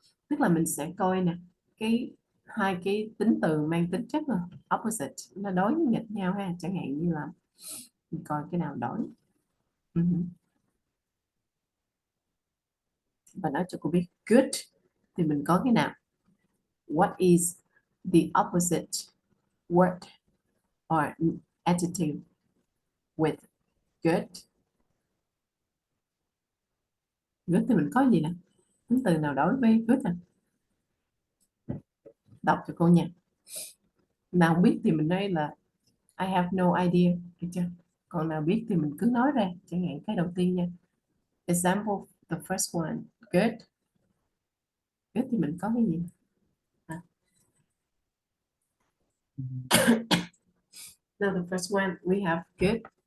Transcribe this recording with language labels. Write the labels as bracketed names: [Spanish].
[Vietnamese] Tức là mình sẽ coi nè, hai cái tính từ mang tính chất là opposite, nó đối nghịch nhau ha, chẳng hạn như là mình coi cái nào đối. Và nói cho cô biết good thì mình có cái nào? [English] What is the opposite word or adjective with good? [Vietnamese] Good thì mình có gì nè? Tính từ nào đối với good nè? Đọc cho cô nha. Nào biết thì mình nói là [English] I have no idea, [Vietnamese] được chưa? Còn nào biết thì mình cứ nói ra, chẳng hạn cái đầu tiên nha. [English] Example, the first one, [Vietnamese] good. Good thì mình có cái gì? [English] Now the first one, we have good.